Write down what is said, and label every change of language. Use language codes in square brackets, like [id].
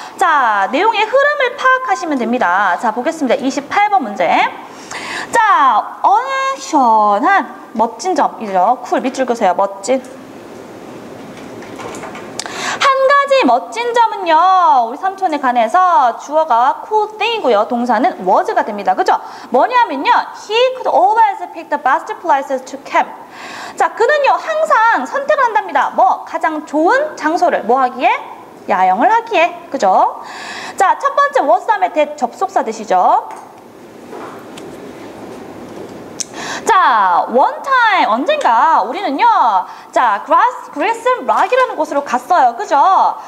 [ko] 자, 내용의 흐름을 파악하시면 됩니다. 자, 보겠습니다. 28번 문제. 자, 어느 시원한 멋진 점이죠. 쿨, 밑줄 그으세요. 멋진. 한 가지 멋진 점은요, 우리 삼촌에 관해서 주어가 cool thing이고요, 동사는 was가 됩니다. 그죠? [en] 뭐냐면요, he could always pick the best places to camp. [ko] 자, 그는요, 항상 선택을 한답니다. 뭐, 가장 좋은 장소를 뭐 하기에? 야영을 하기에. 그죠? 자, 첫 번째 was 다음에 that 접속사 되시죠? 자, [en] one time, [ko] 언젠가 우리는요, 자, 그레슨 락이라는 곳으로 갔어요. 그죠?